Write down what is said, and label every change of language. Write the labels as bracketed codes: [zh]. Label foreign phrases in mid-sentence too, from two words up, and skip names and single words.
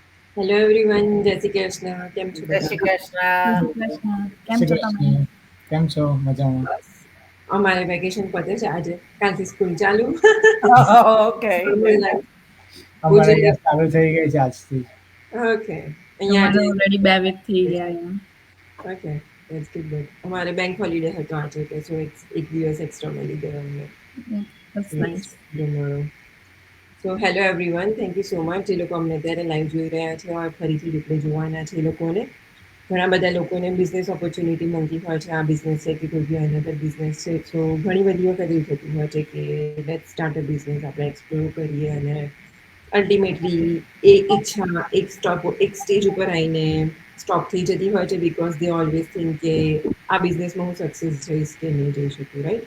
[en] hello everyone, [gu] જય શ્રી કૃષ્ણ. કેમ છો જય શ્રી બધા? જય કૃષ્ણ. શ્રી કૃષ્ણ. કેમ શ્રી છો તમે? કૃષ્ણ. કેમ છો? મજામાં? બસ અમારે વેકેશન પતે છે આજે, કાલથી સ્કૂલ ચાલુ. ઓકે. [en] Normal life. [gu] અમારે ઉજળી. અહીંયા ચાલુ થઈ ગઈ છે આજથી. ઓકે, અહીંયા અમારે આજે ઓલરેડી 2 વીક થઈ ગયા અહીંયા. [en] okay, that's good. [gu] અમારે બેંક હોલિડે હતો આજે, કે સો એક દિવસ એક્સ્ટ્રા મળી ગયો અમને. [en] That's Yes, nice. tomorrow. so hello everyone, thank you so much. [gu] જે લોકો અમને અત્યારે લાઈવ જોઈ રહ્યા છે, ફરીથી રિપ્લે જોવાના છે એ લોકોને. ઘણા બધા લોકોને [en] business opportunity [gu] મળતી હોય છે, આ બિઝનેસ છે કે કોઈ બી [en] another business [gu] છે. સો ઘણી બધી વખત એવું થતું હોય છે કે [en] let start a business, [gu] આપણે એક્સપ્લોર કરીએ અને અલ્ટિમેટલી એ ઈચ્છા એક સ્ટેજ ઉપર આવીને સ્ટોપ થઈ જતી હોય છે, [en] because they always think [gu] કે આ બિઝનેસમાં હું સક્સેસ જઈશ કે નહીં જઈ શકું, રાઈટ?